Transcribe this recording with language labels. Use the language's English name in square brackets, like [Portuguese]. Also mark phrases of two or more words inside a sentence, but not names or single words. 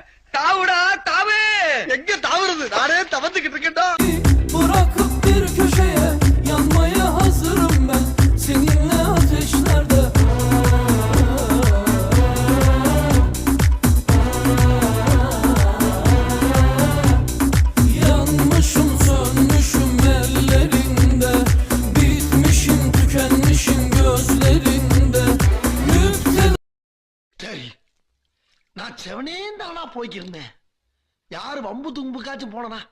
[Tamil] தாவுடா தாவு. எங்க தாவுறது? நானே தவந்துகிட்டு இருக்கேன்டா. [Turkish] Bırakıp bir köşeye yanmaya hazırım ben seninle ateşlerde. Yanmışım sönmüşüm ellerinde, bitmişim tükenmişim gözlerinde. [Tamil] சரி, நான் செவனே தானா போய்க்கிருந்தேன். யாரு வம்பு தும்புக்காச்சும் போனனா?